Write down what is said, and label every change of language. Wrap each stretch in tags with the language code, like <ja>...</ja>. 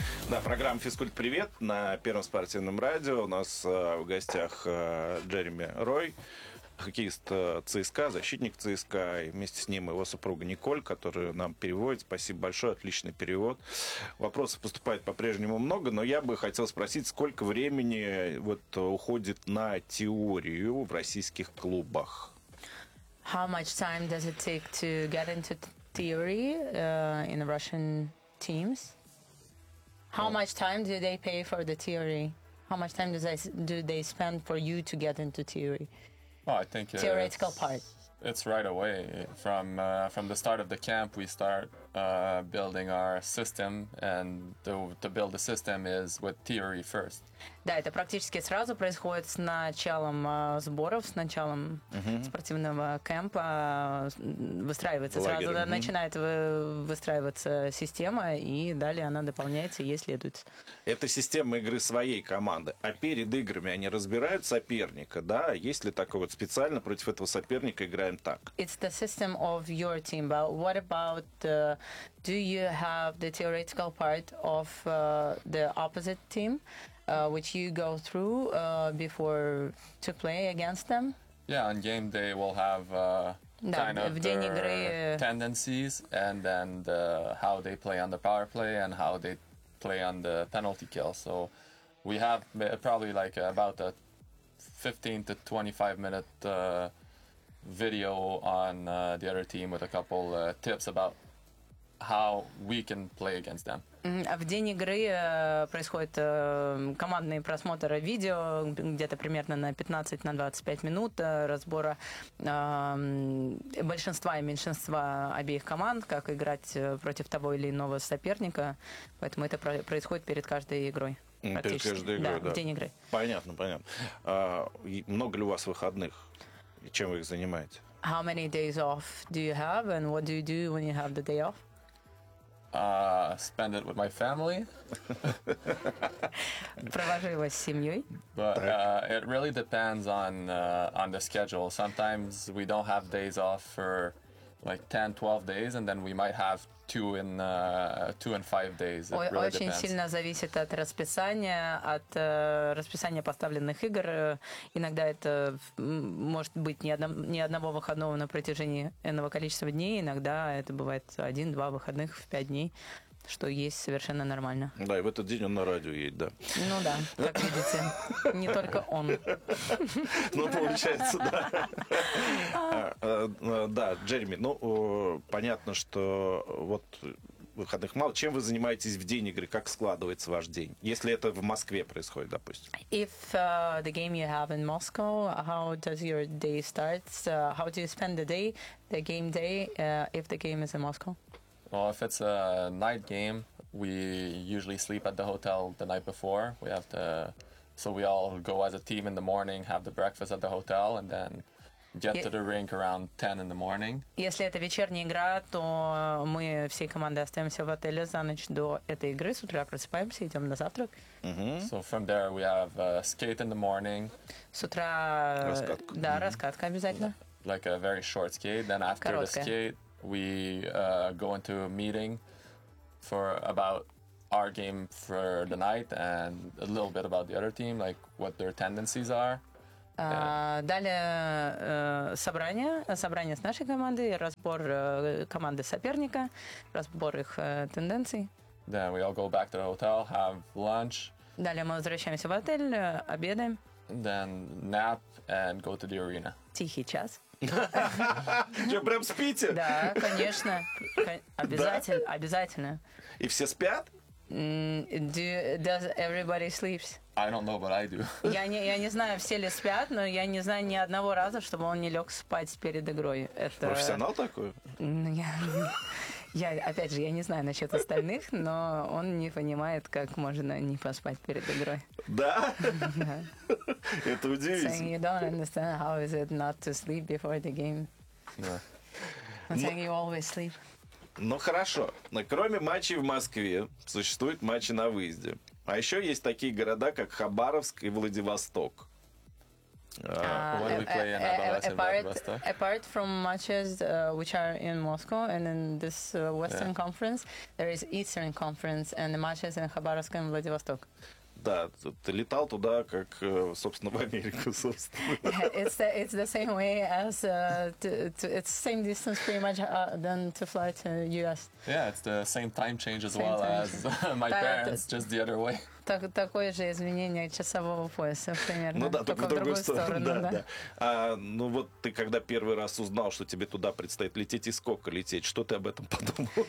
<ru>Да, программа «Физкульт-привет» на Первом спортивном радио. У нас в гостях Джереми Рой, хоккеист ЦСКА, защитник ЦСКА, и вместе с ним его супруга Николь, которая нам переводит. Спасибо большое, отличный перевод. Вопросов поступает по-прежнему много, но я бы хотел спросить, сколько времени вот уходит на теорию в российских клубах?</ru> <en>How much time does it take to get into theory in the Russian teams? How much time do they pay for the theory? How much time do they spend for you to get into theory? Well, I think theoretical part. It's right away from the start of the camp. We start building our system, and to build the system is with theory first.</en> <ru>Да, это практически сразу происходит с началом сборов, с началом спортивного кемпа. Выстраивается сразу, начинает выстраиваться система, и далее она дополняется и ей следует. Это система игры своей команды. А перед играми они разбирают соперника, да? Есть ли такое вот специально против этого соперника играем так?</ru> <en>It's the system of your team, but what about do you have the theoretical part of the opposite team? Which you go through before to play against them? Yeah, on game day we'll have kind of their tendencies and then how they play on the power play and how they play on the penalty kill. So we have probably like about a 15 to 25 minute video on the other team with a couple tips about how we can play against them.</en> <ru>В день игры происходит командный просмотр видео, где-то примерно на 15-25 минут разбора большинства и меньшинства обеих команд, как играть против того или иного соперника. Поэтому это происходит перед каждой игрой. Перед каждой игрой, да. В день игры. Понятно, понятно. Много ли у вас выходных? Чем вы их занимаете?</ru> <en>How many days off do you have and what do you do when you have the day off? Spend it with my family.</en> <ru>Провожу его с семьей.</ru> <en>But it really depends on the schedule. Sometimes we don't have days off for like 10-12 days, and then we might have two in five days. It really</en> <ru>очень</ru> <en>depends.</en> <ru>Сильно зависит от расписания, от расписания поставленных игр. Иногда это может быть ни одного выходного на протяжении энного количества дней. Иногда это бывает 1-2 выходных в 5 дней, что есть совершенно нормально. Да, и в этот день он на радио едет, да. Ну да, как видите, не только он. Ну, получается, да. Да, Джереми, ну, понятно, что вот выходных мало. Чем вы занимаетесь в день игры? Как складывается ваш день? Если это в Москве происходит, допустим.</ru> <en>If the game you have in Moscow, how does your day start? How do you spend the day, the game day, if the game is in Moscow? Well, if it's a night game, we usually sleep at the hotel the night before. We have to, so we all go as a team in the morning, have the breakfast at the hotel, and then get to the rink around 10 in the morning.</en> <ru>Если это вечерняя игра, то мы всей командой остаемся в отеле за ночь до этой игры. С утра просыпаемся, идем на завтрак.</ru> <en>So from there we have a skate in the morning.</en> <ru>С утра раскатка. Да, раскатка обязательно.</ru> <en>Like a very short skate, then after</en> <ru>короткая.</ru> <en>The skate. We go into a meeting for about our game for the night and a little bit about the other team, like what their tendencies are.</en> <ru>Далее собрание с нашей командой, разбор команды соперника, разбор их тенденций.</ru> <en>Then we all go back to the hotel, have lunch.</en> <ru>Далее мы возвращаемся в отель, обедаем.</ru> <en>Then nap and go to the arena.</en> <ru>Тихий час. Что, прям спите? Да, конечно. Обязательно. Обязательно. И все спят?</ru> <en>Does everybody sleeps? I don't know, but I do.</en> <ru>Я не знаю, все ли спят, но я не знаю ни одного раза, чтобы он не лег спать перед игрой. Это... Профессионал такой? Ну, я, опять же, я не знаю насчет остальных, но он не понимает, как можно не поспать перед игрой. Да? Это удивительно.</ru> <en>Saying you don't understand how is it not to sleep before the game. Yeah. Saying you always sleep.</en> <ru>Ну хорошо, но кроме матчей в Москве существуют матчи на выезде. А еще есть такие города, как Хабаровск и Владивосток.</ru> <en>Apart from matches which are in Moscow and in this Western conference, there is Eastern conference and the matches in Khabarovsk and Vladivostok.</en> <ru>Да, ты летал туда, как, собственно, в Америку, собственно.</ru> <en>It's the same way as it's same distance pretty much than to fly to US. Yeah, it's the same time change as well as my parents, just the other way.</en> <ru>Такое же изменение часового пояса, примерно. Ну да, только в другую сторону, да. А, ну вот ты когда первый раз узнал, что тебе туда предстоит лететь, и сколько лететь, что ты об этом подумал?</ru>